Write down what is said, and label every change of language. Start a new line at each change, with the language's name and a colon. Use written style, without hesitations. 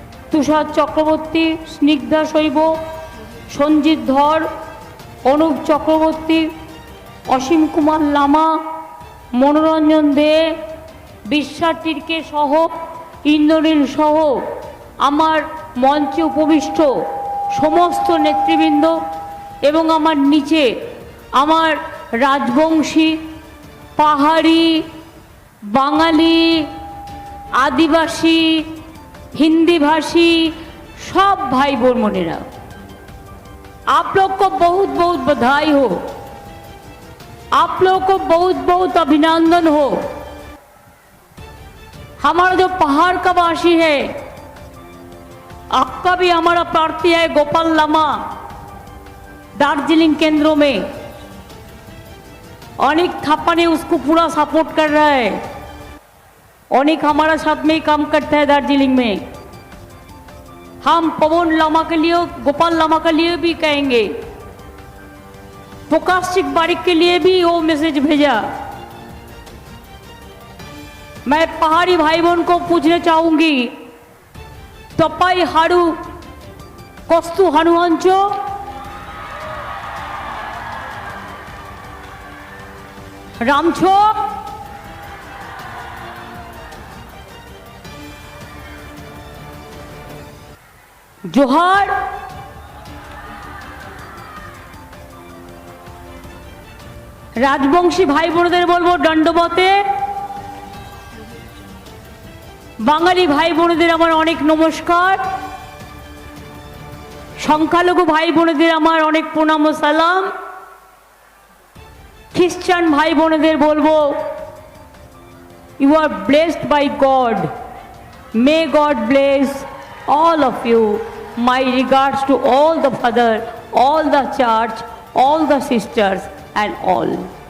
Bangla: তুষার চক্রবর্তী, স্নিগ্ধা শৈব, সঞ্জিত ধর, অনুপ চক্রবর্তী, অসীম কুমার লামা, মনোরঞ্জন দে, বিশ্বার্থীকে সহ ইন্দ্রনীল সহ আমার মঞ্চে উপবিষ্ট সমস্ত নেতৃবৃন্দ এবং আমার নিচে আমার রাজবংশী, পাহাড়ি, বাঙালি,
Hindi: आदिवासी, हिंदी भाषी सब भाई बोनेरा, आप लोग को बहुत बहुत बधाई हो, आप लोग को बहुत बहुत अभिनंदन हो। हमारा जो पहाड़ का वासी है, आपका भी हमारा प्रार्थी है गोपाल लामा, दार्जिलिंग केंद्रों में अनेक थापा ने उसको पूरा सपोर्ट कर रहा है। अनेक हमारा साथ में ही काम करता है दार्जिलिंग में। हम पवन लामा के लिए, गोपाल लामा के लिए भी कहेंगे प्रकाश सिंह बारिक के लिए भी वो मैसेज भेजा। मैं पहाड़ी भाई बहन को पूछना चाहूंगी,
Nepali: तपाई हारू कस्तु हनुवंश रामछो
Bangla: जोहार রাজবংশী ভাই বোনদের বলবো দণ্ডবতে, বাঙালি ভাই বোনদের আমার অনেক নমস্কার, সংখ্যালঘু ভাই বোনদের আমার অনেক প্রণাম ও সালাম, খ্রিস্টান ভাই বোনদের বলবো
English: You are blessed by God, may God bless all of you. My regards to all the father, all the church, all the sisters and all.